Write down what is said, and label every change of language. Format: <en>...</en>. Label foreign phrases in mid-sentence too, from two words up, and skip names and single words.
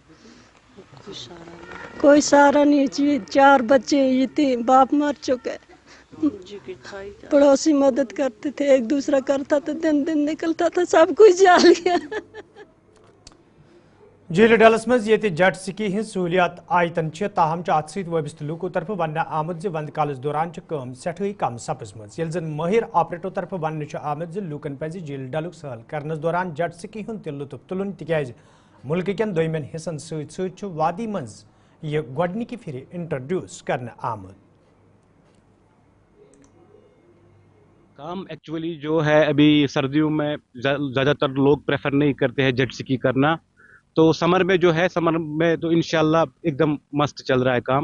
<hi>कोई सहारा नहीं चाहिए, 4 बच्चे ये थे, बाप मर चुके, पड़ोसी मदद करते थे, एक दूसरा करता था, दिन निकलता था, सब कुछ जल गया।</hi> <ks>झील डलस मज ये</ks> <en>jet ski</en> <ks>हज सहूलियात आयतन ताहम अत सत वबस्त लूको तरफ वन आमद वंद कालस दौरान सठे कम सपजम जन माहिर ऑपरेटरों तरफ वन आमद लूकन पज झील डलुक सहल करनस दौरान</ks> <en>jet ski</en> <ks>हुंद लुत्फ तुलन तिकाज मुल्क केन दोयमन हिस्सन सत वादी मज यह गोडनिकी फिर इंट्रोड्यूस करना आमद।</ks> <hi>काम एक्चुअली जो है अभी सर्दियों में ज़्यादातर लोग प्रेफर नहीं करते हैं</hi> <en>jet ski</en> <hi>करना, तो समर में जो है, समर में तो इंशाल्लाह एकदम मस्त चल रहा है काम।</hi>